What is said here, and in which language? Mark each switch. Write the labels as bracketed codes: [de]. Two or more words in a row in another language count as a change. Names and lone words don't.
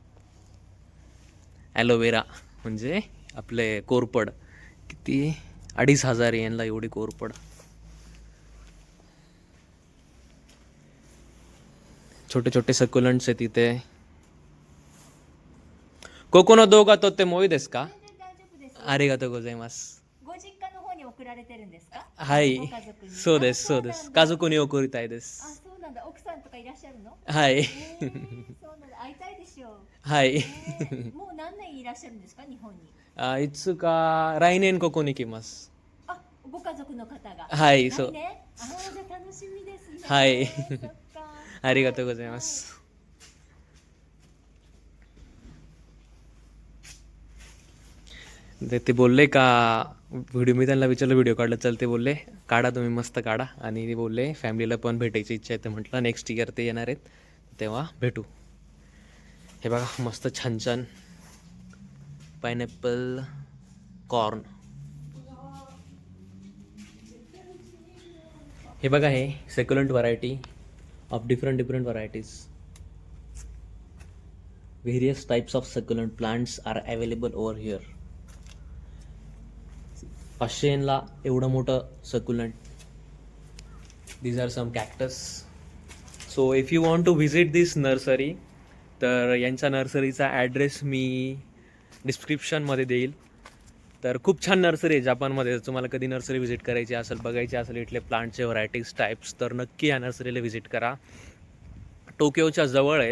[mr] ॲलोवेरा म्हणजे आपले कोरपड, किती 2,500 येनला एवढी कोरपड. छोटे छोटे सकुलंट्स आहेत इथे. [ja] ここの動画撮ってもいいですか? ありがとうございます。ご実家の方に送られてるんですか？はい、ご家族に。そうです、そうです。家族に送りたいであ、す。そうなんだ。奥さんとかいらっしゃるの？はい、そうなんだ。会いたいでしょう。はい。もう何年いらっしゃるんですか？日本に。あ、いつか来年ここに来ます。あ、ご家族の方が。はい、そう。来年？あ、じゃあ楽しみですね。はい。そっか。ありがとうございます。 [mr] ते बोलले का व्हिडिओ, मी त्यांना विचारलं व्हिडिओ काढला, चल ते बोलले काढा तुम्ही, मस्त काढा. आणि ते बोलले फॅमिलीला पण भेटायची इच्छा आहे. ते म्हटलं [en] next year [mr] ते येणार आहेत, तेव्हा भेटू. हे बघा, मस्त छान छान पायनॅपल, कॉर्न. हे बघा, हे [en] succulent variety of different varieties. various types of succulent plants are available over here. [mr] 500 येनला एवढं मोठं सकुलंट. [en] These are some cactus. So if you want to visit this nursery, [mr] तर यांच्या नर्सरीचा ॲड्रेस मी डिस्क्रिप्शनमध्ये देईल. तर खूप छान नर्सरी आहे जापानमध्ये. जर तुम्हाला कधी नर्सरी व्हिजिट करायची असेल, बघायची असेल इथले प्लांटचे व्हरायटीज टाईप्स, तर नक्की या नर्सरीला व्हिजिट करा. टोकियोच्या जवळ आहेत.